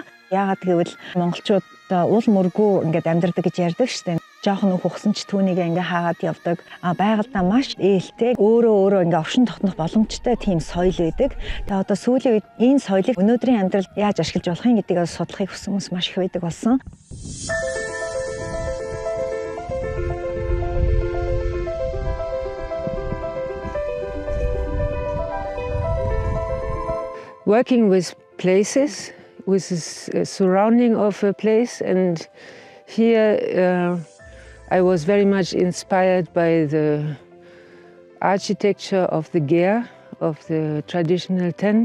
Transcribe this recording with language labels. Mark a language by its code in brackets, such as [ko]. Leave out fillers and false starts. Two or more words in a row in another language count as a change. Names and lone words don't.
[mn] Яагаад гэвэл монголчууд уул мөргүү ингээд амьдардаг гэж ярьдаг шүү дээ. Жоохон нөх ухсан ч түүнийг ингээ хаагаад явдаг. Байгальдаа маш ээлтэй, өөрөө ингээ оршин тогтнох боломжтой тийм соёл байдаг. Тэгээ сүүлийн үед энэ соёлыг өнөөдрийн амьдралд яаж ашиглаж болох юм гэдгийг судлахыг хүссэн хүмүүс маш их байдаг болсон. [en] Working with places, with the surrounding of a place, and here I was very much inspired by the architecture of the ger, of the traditional tent.